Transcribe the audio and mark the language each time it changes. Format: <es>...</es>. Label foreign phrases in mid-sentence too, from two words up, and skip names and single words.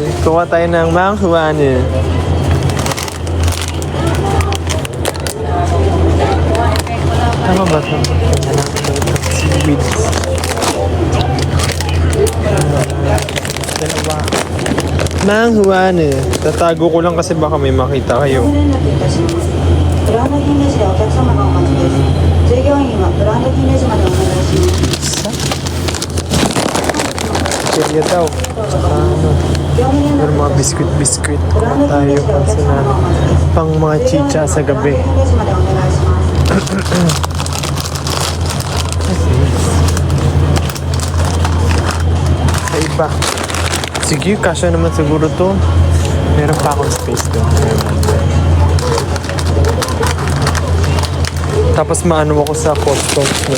<tl>Kuha tayo ng Mang Huanu. Tama ba ito? Seaweed. Dalawa. Mang Huanu. Tatago ko lang kasi baka may makita kayo.</tl> <ja>ご覧の便ですがお客様がお待ちです。 従業員はブランド品レジまでお願いします。</ja> <tl>Kaya daw. Tsaka ano. Pero mga biskuit-biskuit. Tayo pang mga chicha sa gabi.</tl> <ja>レジまでお願いします。</ja> <tl>Sa iba. Sige, kasya naman siguro to. Meron pa akong space doon. Tapos maano ako sa customs, no?</tl>